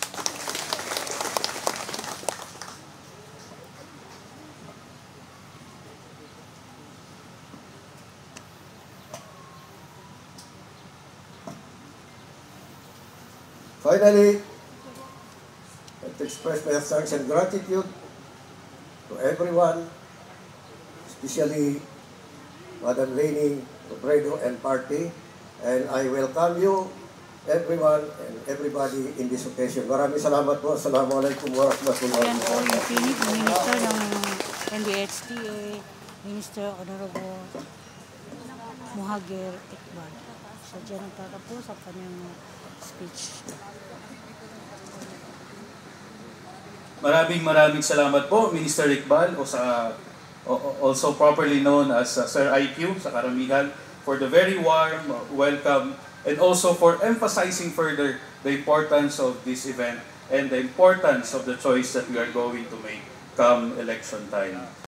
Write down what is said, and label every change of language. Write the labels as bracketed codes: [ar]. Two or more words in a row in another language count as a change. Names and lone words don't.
[en] Finally, I want to express my thanks and gratitude to everyone, especially Madam Leni Robredo and party, and I welcome you, everyone and everybody in this occasion. [tl] Maraming salamat po. [ar] السلام عليكم ورحمة الله [tl] Yan po yung [ar] wabarakatuh. [tl] pinig ng Minister ng MDHTA, Minister Honorable Muhagir Iqbal. So dyan nagtatapos ang kanyang speech. Maraming salamat po, [en] Minister Iqbal, also properly known as Sir IQ [tl] sa karamihan, [en] for the very warm welcome and also for emphasizing further the importance of this event and the importance of the choice that we are going to make come election time.